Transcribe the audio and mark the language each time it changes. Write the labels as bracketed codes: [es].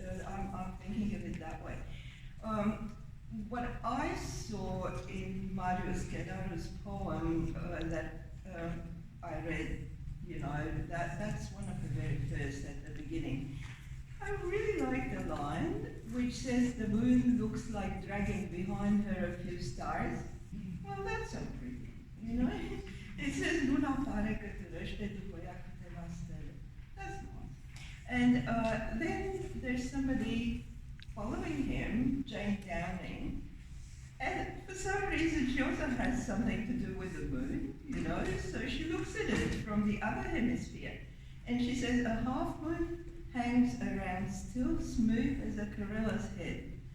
[en] I'm thinking of it that way. What I saw in Marius Kedaru's poem that I read, you know, that's one of the very first at the beginning. I really like the line which says the moon looks like dragging behind her a few stars. Well, that's so pretty, you know. It says [ro] luna pare că târăște după ea câteva stele. [en] That's nice. And then there's somebody following him, Jane Downing, and for some reason she also has something to do with the moon, you know, so she looks at it from the other hemisphere, and she says, a half moon hangs around still smooth as a gorilla's head.